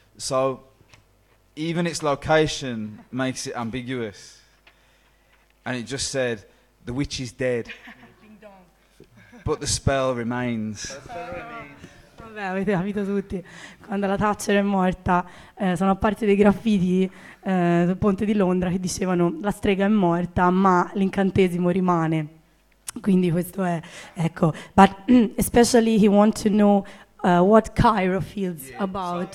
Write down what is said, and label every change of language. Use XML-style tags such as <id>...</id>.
<en>So even its location makes it ambiguous. And it just said, the witch is dead, but the spell remains.</en> <it>Vabbè, avete capito tutti. Quando la Thatcher è morta, sono apparsi dei graffiti sul ponte di Londra che dicevano la strega è morta, ma l'incantesimo rimane. Quindi questo è, ecco.</it> <en>But especially he wants to know what Cairo feels about.</en>